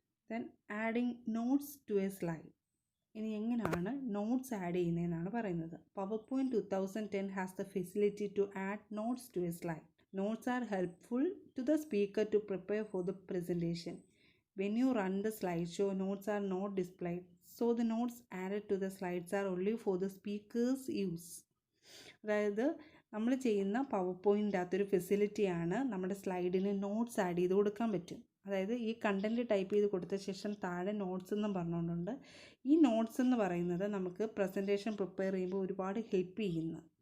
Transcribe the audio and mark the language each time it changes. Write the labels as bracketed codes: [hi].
[en] Then adding notes to a slide. [ml] ഇനി എങ്ങനെയാണ് notes add ചെയ്യുന്നതെന്നാണ് പറയുന്നത്. [en] PowerPoint 2010 has the facility to add notes to a slide. Notes are helpful to the speaker to prepare for the presentation. When you run the slideshow, notes are not displayed, so the notes added to the slides are only for the speaker's use. [ml] അതായത് നമ്മൾ ചെയ്യുന്ന പവർപോയിൻ്റ് അകത്തൊരു ഫെസിലിറ്റിയാണ് നമ്മുടെ സ്ലൈഡിന് notes add ചെയ്ത് കൊടുക്കാൻ പറ്റും. അതായത് ഈ കണ്ടൻറ്റ് ടൈപ്പ് ചെയ്ത് കൊടുത്ത ശേഷം താഴെ നോട്ട്സ് എന്നും പറഞ്ഞുകൊണ്ടുണ്ട്. ഈ നോട്ട്സ് എന്ന് പറയുന്നത് നമുക്ക് പ്രസൻറ്റേഷൻ പ്രിപ്പയർ ചെയ്യുമ്പോൾ ഒരുപാട് ഹെൽപ്പ് ചെയ്യുന്നു.